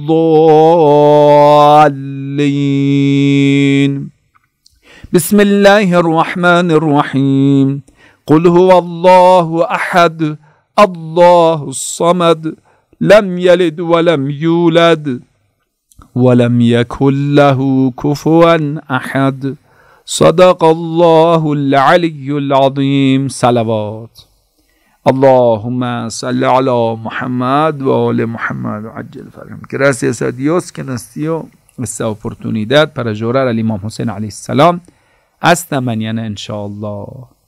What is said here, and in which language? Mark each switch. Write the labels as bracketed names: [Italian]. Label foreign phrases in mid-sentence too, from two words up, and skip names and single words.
[Arabic] الضالين بسم الله الرحمن الرحيم قل هو الله أحد الله الصمد لم يلد ولم يولد ولم يكن له كفوا أحد صدق الله العلي العظيم. صلوات. اللهم صل على محمد وعلى محمد عجل فرجهم. [Spanish] Gracias a Dios que nos dio esta oportunidad para llorar al Imam Hussein [Arabic] عليه السلام. [Spanish] Hasta mañana inshallah.